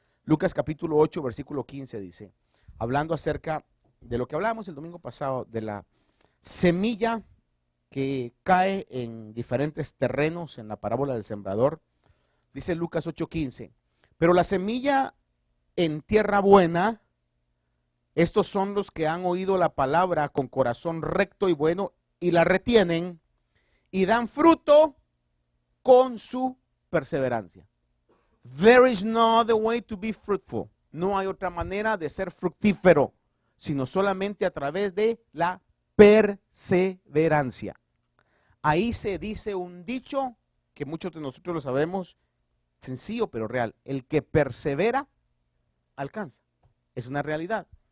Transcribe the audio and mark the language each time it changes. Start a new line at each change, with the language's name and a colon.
Spanish: Lucas capítulo 8, versículo 15 dice, hablando acerca de lo que hablábamos el domingo pasado, de la semilla que cae en diferentes terrenos en la parábola del sembrador, dice Lucas 8:15, pero la semilla en tierra buena, estos son los que han oído la palabra con corazón recto y bueno y la retienen y dan fruto con su perseverancia.
English: There is no other way to be fruitful.
Spanish: No hay otra manera de ser fructífero, sino solamente a través de la perseverancia. Ahí se dice un dicho que muchos de nosotros lo sabemos, sencillo pero real. El que persevera, alcanza. Es una realidad.